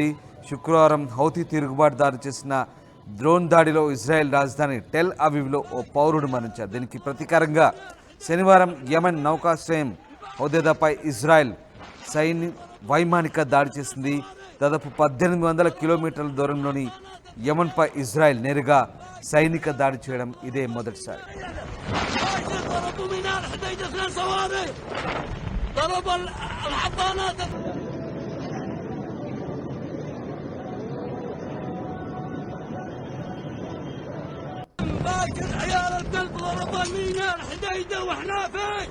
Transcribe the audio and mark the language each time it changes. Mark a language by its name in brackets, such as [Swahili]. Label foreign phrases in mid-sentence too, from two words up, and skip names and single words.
[Telugu] శుక్రవారం హౌతీ తిరుగుబాటుదారు చేసిన డ్రోన్ దాడిలో ఇజ్రాయెల్ రాజధాని టెల్ అవీవ్లో ఓ పౌరుడు మరణించారు. దీనికి ప్రతీకారంగా శనివారం యెమెన్ నౌకాశ్రయం హుదైదాపై ఇజ్రాయెల్ వైమానిక దాడి చేసింది. దాదాపు 1800 కిలోమీటర్ల దూరంలోని యెమెన్పై ఇజ్రాయెల్ నేరుగా సైనిక దాడి చేయడం ఇదే మొదటిసారి. [Arabic] باكر عيال الكلب ضرب الميناء الحديده واحنا فين؟